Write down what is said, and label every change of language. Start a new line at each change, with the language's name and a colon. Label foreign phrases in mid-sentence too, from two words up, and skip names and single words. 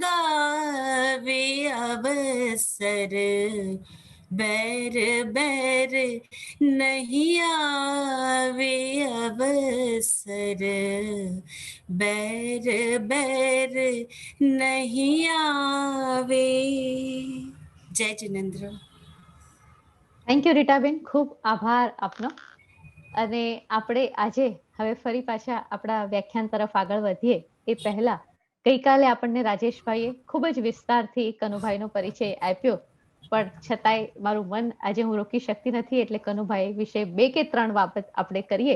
Hindi: गावे, अवसर बैर बैर नहीं आवे, अवसर बैर बैर नहीं आवे.
Gujarati: જય જિનેન્દ્ર.
English: Thank you
Gujarati: રીટાબેન, ખૂબ આભાર આપનો. અને આપણે આજે હવે ફરી પાછા આપણા વ્યાખ્યાન તરફ આગળ વધીએ એ પહેલા ગઈકાલે આપણને રાજેશભાઈએ ખૂબ જ વિસ્તારથી કનુભાઈનો પરિચય આપ્યો, પણ છતાંય મારું મન આજે હું રોકી શકતી નથી, એટલે કનુભાઈ વિશે 2 કે 3 બાબત આપણે કરીએ.